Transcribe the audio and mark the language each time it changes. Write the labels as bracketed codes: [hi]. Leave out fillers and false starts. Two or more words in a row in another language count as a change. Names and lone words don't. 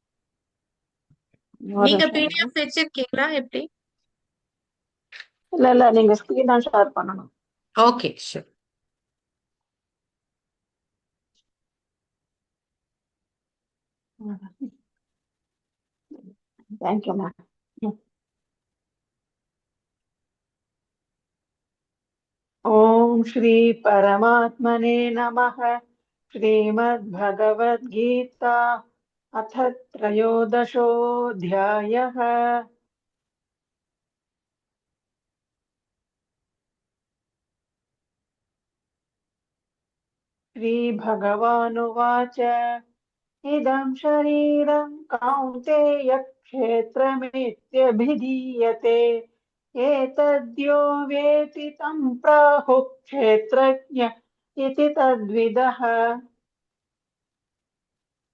[ta] நீங்க பிடிஎஃப் வச்சிருக்கீங்களா எப்படி? இல்ல நீங்க ஸ்கிரீன் தான் ஷேர் பண்ணணும். [en] Okay, sure. Thank you ma'am. [sa] ओम श्री परमात्मने नमः। श्रीमद्भगवद्गीता अथ त्रयोदशोऽध्यायः। श्रीभगवानुवाच इदं शरीरं कौन्तेय क्षेत्रमित्यभिधीयते एतद्यो वेति तं प्राहुः क्षेत्रज्ञ इति तद्विदः।